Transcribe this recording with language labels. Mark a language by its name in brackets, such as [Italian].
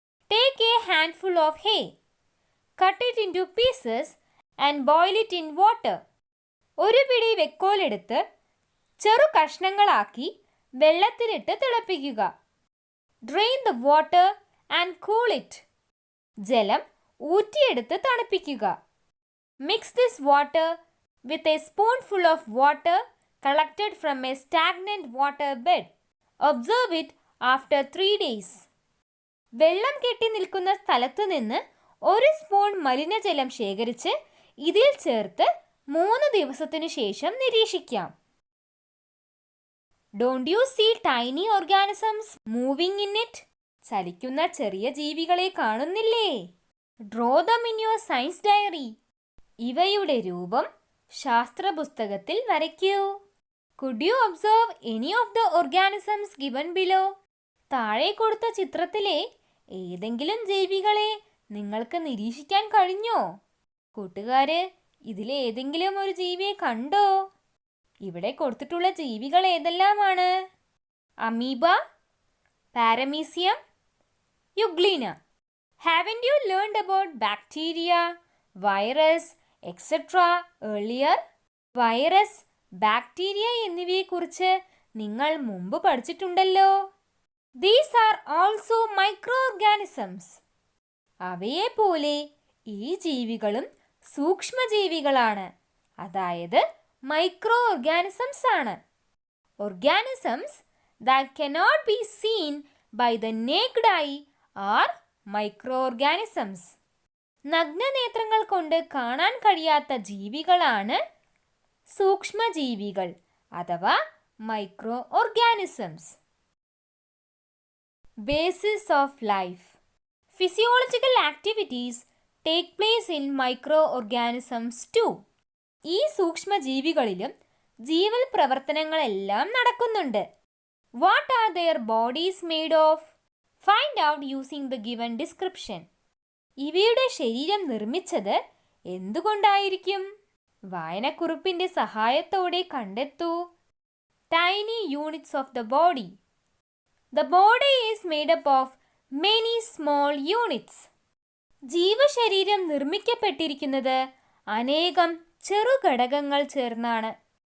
[English] Take a handful of hay. Cut it into pieces and boil it in water. [Malayalam] ഒരു പിടി വെക്കോലെടുത്ത് ചെറു കഷ്ണങ്ങളാക്കി വെള്ളത്തിലിട്ട് തിളപ്പിക്കുക. [English] Drain the water and cool it. [Malayalam] ജലം ഊറ്റിയെടുത്ത് തണുപ്പിക്കുക. [English] Mix this water with a spoonful of water collected from a stagnant water bed. Observe it after 3 days. [Malayalam] വെള്ളം കെട്ടി നിൽക്കുന്ന സ്ഥലത്തു നിന്ന് ഒരു സ്പൂൺ മലിനജലം ശേഖരിച്ച് ഇതിൽ ചേർത്ത് 3 ദിവസത്തിനു ശേഷം നിരീക്ഷിക്കാം. [English] Don't you see tiny organisms moving in it? [Malayalam] ചലിക്കുന്ന ചെറിയ ജീവികളെ കാണുന്നില്ലേ? [English] Draw them in your science diary. [Malayalam] ഇവയുടെ രൂപം ശാസ്ത്രപുസ്തകത്തിൽ വരയ്ക്കൂ. [English] Could you observe any of the organisms given below? [Malayalam] താഴെ കൊടുത്ത ചിത്രത്തിലെ ഏതെങ്കിലും ജീവികളെ നിങ്ങൾക്ക് നിരീക്ഷിക്കാൻ കഴിഞ്ഞോ? കൂട്ടുകാര്, ഇതിലെ ഏതെങ്കിലും ഒരു ജീവിയെ കണ്ടോ? ഇവിടെ കൊടുത്തിട്ടുള്ള ജീവികൾ ഏതെല്ലാമാണ്? Amoeba, paramecium, euglena. [English] Haven't you learned about bacteria, virus, etc. earlier? [Malayalam] Virus, bacteria എന്നിവയെക്കുറിച്ച് നിങ്ങൾ മുമ്പ് പഠിച്ചിട്ടുണ്ടല്ലോ. [English] These are also microorganisms. [Malayalam] അവയെപ്പോലെ ഈ ജീവികളും സൂക്ഷ്മജീവികളാണ്, അതായത് മൈക്രോ ഓർഗാനിസംസ് ആണ്. [English] Organisms that cannot be seen by the naked eye are microorganisms. [Malayalam] നഗ്നനേത്രങ്ങൾ കൊണ്ട് കാണാൻ കഴിയാത്ത ജീവികളാണ് സൂക്ഷ്മജീവികൾ അഥവാ micro organisms. [English] Basis of life. Physiological activities take place in microorganisms too. [Malayalam] ഈ സൂക്ഷ്മജീവികളിലും ജീവൽ പ്രവർത്തനങ്ങളെല്ലാം നടക്കുന്നുണ്ട്. [English] What are their bodies made of? Find out using the given description. [Malayalam] ഇവയുടെ ശരീരം നിർമ്മിച്ചത് എന്തുകൊണ്ടായിരിക്കും? വായനക്കുറിപ്പിന്റെ സഹായത്തോടെ കണ്ടെത്തൂ. [English] Tiny units of the body. The body is made up of many small units. [Malayalam] ജീവശരീരം നിർമ്മിക്കപ്പെട്ടിരിക്കുന്നത് അനേകം ചെറുഘടകങ്ങൾ ചേർന്നാണ്.